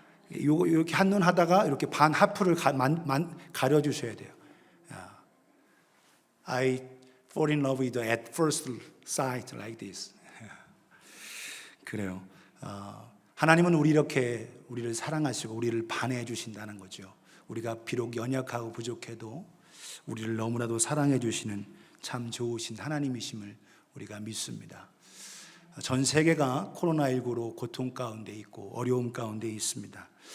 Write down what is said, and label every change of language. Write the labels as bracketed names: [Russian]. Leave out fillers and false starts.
[Korean] 이렇게 한눈 하다가 이렇게 반 하프를 가려주셔야 돼요. [English] I fall in love with you at first sight like this. [Korean] 그래요. 하나님은 우리를 사랑하시고 우리를 반해 주신다는 거죠. 우리가 비록 연약하고 부족해도 우리를 너무나도 사랑해 주시는 참 좋으신 하나님이심을 우리가 믿습니다. 전 세계가 코로나19로 고통 가운데 있고 어려움 가운데 있습니다.